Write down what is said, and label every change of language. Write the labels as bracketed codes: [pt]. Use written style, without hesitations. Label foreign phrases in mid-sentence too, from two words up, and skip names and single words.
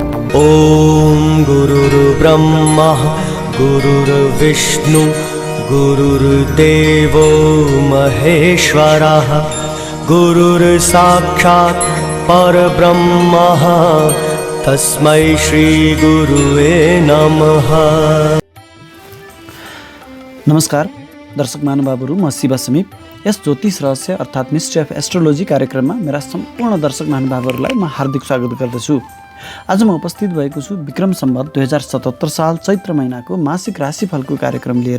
[sa] ॐ गुरुर्ब्रह्मा गुरुर्विष्णु गुरुर्देवो महेश्वरः गुरुर्साक्षात् परब्रह्म तस्मै श्री गुरुवे नमः। [ne] नमस्कार दर्शक महानुभावहरू, म शिव समीप यस ज्योतिष रहस्य अर्थात् मिस्ट्री अफ एस्ट्रोलोजी कार्यक्रममा मेरा सम्पूर्ण दर्शक महानुभावहरूलाई म हार्दिक स्वागत गर्दछु। आज म उपस्थित भएको छु विक्रम सम्वत 2077 साल चैत्र महिनाको मासिक राशिफलको कार्यक्रम लिएर।